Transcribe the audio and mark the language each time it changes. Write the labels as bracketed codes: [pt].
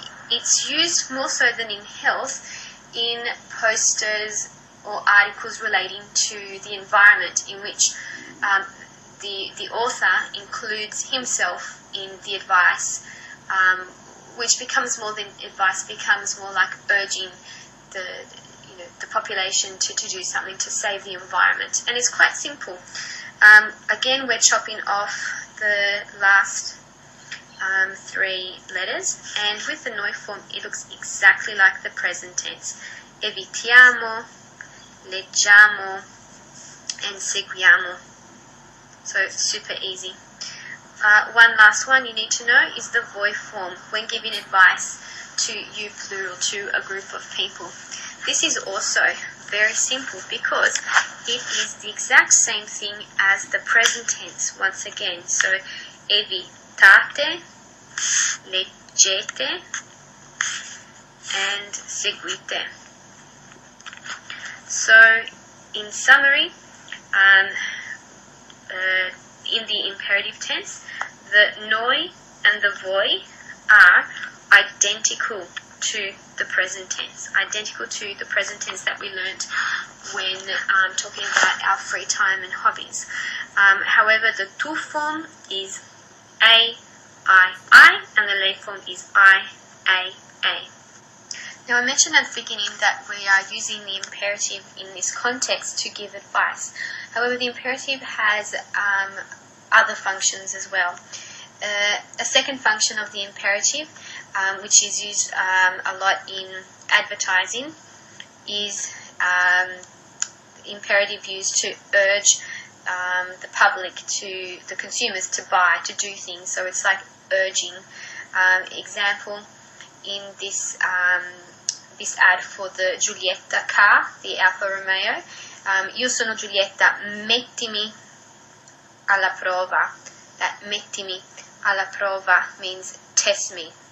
[en] It's used more so than in health in posters or articles relating to the environment in which the author includes himself in the advice, which becomes more than advice, becomes more like urging the population to do something to save the environment. And it's quite simple. Again, we're chopping off the last 3 letters, and with the noi form it looks exactly like the present tense. [it] Evitiamo, leggiamo, [en] and [it] seguiamo. [en] So it's super easy. One last one you need to know is the voi form when giving advice to you plural, to a group of people. This is also very simple because it is the exact same thing as the present tense once again. So [it] evitate, leggete, [en] and [it] seguite. [en] So in summary, in the imperative tense, the noi and the voi are identical to the present tense, that we learnt when talking about our free time and hobbies. However, the tu form is a, I, and the lei form is I, a. Now I mentioned at the beginning that we are using the imperative in this context to give advice. However, the imperative has other functions as well. A second function of the imperative, which is used a lot in advertising, is imperative used to urge the public, to the consumers, to buy, to do things. So it's like urging. Example, in this ad for the Giulietta car, the Alfa Romeo, [it] io sono Giulietta, mettimi alla prova. [en] That [it] mettimi alla prova [en] means test me.